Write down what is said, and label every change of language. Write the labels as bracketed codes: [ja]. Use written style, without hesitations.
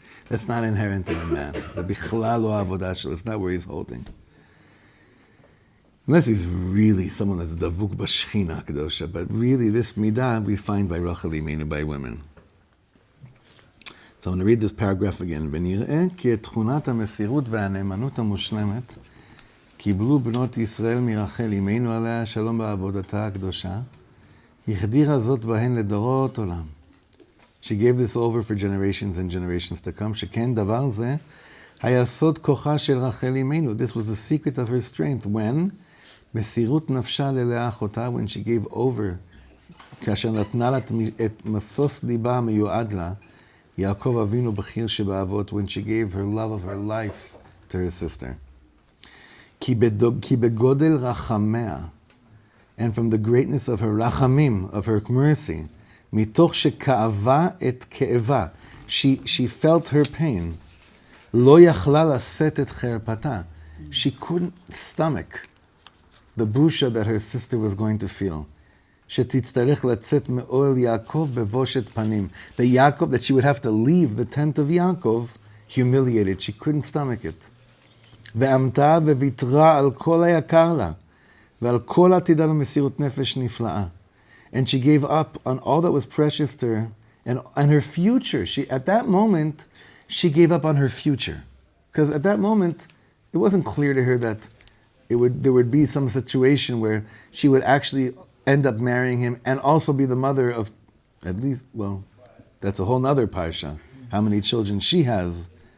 [en] That's not inherent in a man. [he] The bichlal lo avodah shelo, [en] it's not where he's holding. Unless he's really someone that's [he] davuk b'shchina kedosha, [en] but really this midah we find by Rachel Imeinu, by women. So I'm going to read this paragraph again. [he] ונראה כי את תכונת המסירות והנאמנות המושלמת קיבלו בנות ישראל מרחל אימנו עליה שלום בעבודתה הקדושה, החדירה זאת בהן לדורות עולם. [en] She gave this over for generations and generations to come. [he] שכן דבר זה היה סוד כוחה של רחל אימנו. [en] This was the secret of her strength when [he] מסירות נפשה ללאה אחותה, [en] when she gave over, [he] כאשר נתנה לה את משוש ליבה המיועד לה, [en] Yaakov Avinu Bechir Shebaavot, when she gave her love of her life to her sister. [he] Ki begodel rachamea, [en] and from the greatness of her rachamim, of her mercy, [he] mitoch sheka'ava et ke'eva, [en] she felt her pain. [he] Lo yachla laset et cherpata, [en] she couldn't stomach the busha that her sister was going to feel. [he] שתצטרך לצאת מאוהל יעקב בבושת פנים. [en] The Yaakov, that she would have to leave the tent of Yaakov, humiliated. She couldn't stomach it. [he] ועמתה וויתרה על כל היקר לה, ועל כל עתידה במסירות נפש נפלאה. [en] And she gave up on all that was precious to her, and her future. At that moment, she gave up on her future. Because at that moment, it wasn't clear to her that there would be some situation where she would actually end up marrying him and also be the mother of, at least, well, that's a whole nother parsha, how many children she has.